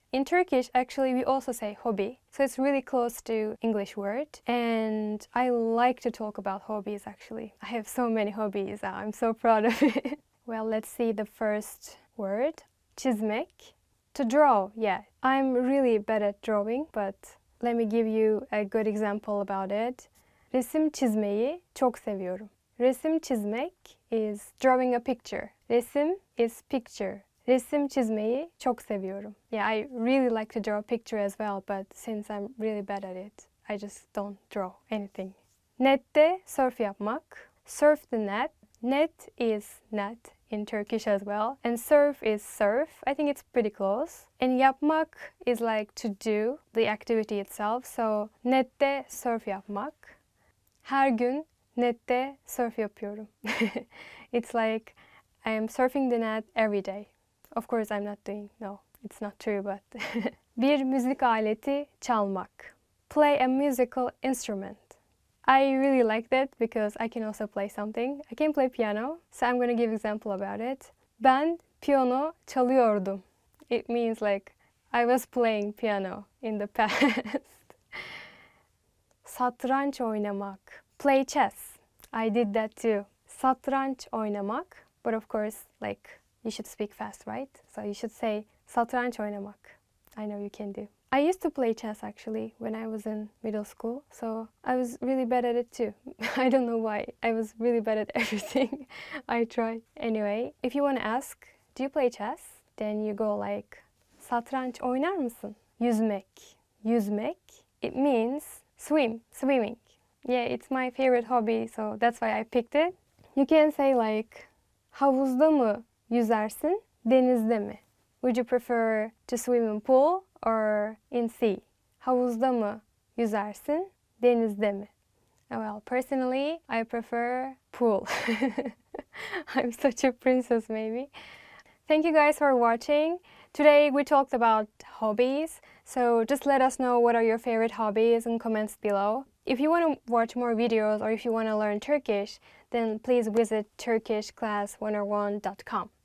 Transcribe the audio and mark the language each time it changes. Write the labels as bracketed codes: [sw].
[en] In Turkish, actually, we also say hobby, so it's really close to English word, and I like to talk about hobbies actually. I have so many hobbies, I'm so proud of it. Well, let's see the first word, çizmek. To draw, yeah. I'm really bad at drawing, but let me give you a good example about it. [tr] Resim çizmeyi çok seviyorum. Resim çizmek [en] is drawing a picture. [tr] Resim [en] is picture. [tr] Resim çizmeyi çok seviyorum. [en] Yeah, I really like to draw a picture as well, but since I'm really bad at it, I just don't draw anything. [tr] Nette surf yapmak. [en] Surf the net. Net is net in Turkish as well, and surf is surf. I think it's pretty close. And yapmak is like to do, the activity itself. [tr] So nette surf yapmak. Her gün nette surf yapıyorum. [en] It's like I am surfing the net every day. Of course I'm not doing, no, it's not true, but [tr] bir müzik aleti çalmak. [en] Play a musical instrument. I really like that because I can also play something. I can play piano, so I'm going to give an example about it. [tr] Ben piyano çalıyordum. [en] It means like I was playing piano in the past. [tr] Satranç oynamak. [en] Play chess. I did that too. [tr] Satranç oynamak. [en] But of course, like, you should speak fast, right? So you should say [tr] satranç oynamak. [en] I know you can do. I used to play chess actually when I was in middle school, so I was really bad at it too. I don't know why. I was really bad at everything I tried. Anyway, if you want to ask, do you play chess? Then you go like, [tr] satranç oynar mısın? Yüzmek. [en] Yüzmek, it means swimming. Yeah, it's my favorite hobby, so that's why I picked it. You can say like, [tr] havuzda mı yüzersin, denizde mi? [en] Would you prefer to swim in pool or in sea? [tr] Havuzda mı yüzersin, denizde mi? [en] Well, personally, I prefer pool. I'm such a princess, maybe. Thank you guys for watching. Today we talked about hobbies. So just let us know what are your favorite hobbies in comments below. If you want to watch more videos or if you want to learn Turkish, then please visit turkishclass101.com.